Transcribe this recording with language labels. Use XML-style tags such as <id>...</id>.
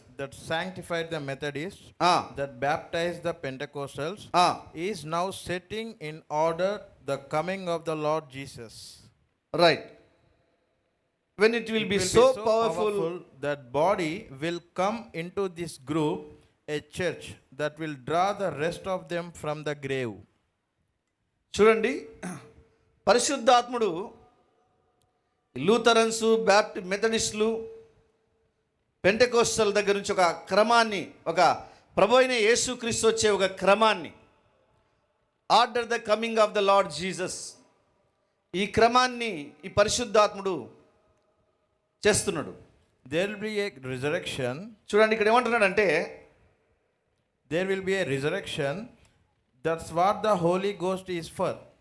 <en>that sanctified the Methodists, that baptized the Pentecostals, is now setting in order the coming of the Lord Jesus. Right. When it will be so powerful that body will come into this group, a church that will draw the rest of them from the grave.</en> <te>చూడండి, పరిశుద్ధాత్ముడు Lutherans, మెథడిస్టులు, Pentecostal దగ్గర నుంచి ఒక క్రమాన్ని, ఒక ప్రభు అయిన యేసుక్రీస్తు వచ్చే ఒక క్రమాన్ని,</te> <en>order the coming of the Lord Jesus,</en> <te>ఈ క్రమాన్ని ఈ పరిశుద్ధాత్ముడు చేస్తున్నాడు.</te> <en>There will be a resurrection.</en> <te>చూడండి, ఇక్కడ ఏమంటున్నాడంటే</te> <en>there will be a resurrection. That's what the Holy Ghost is for.</en>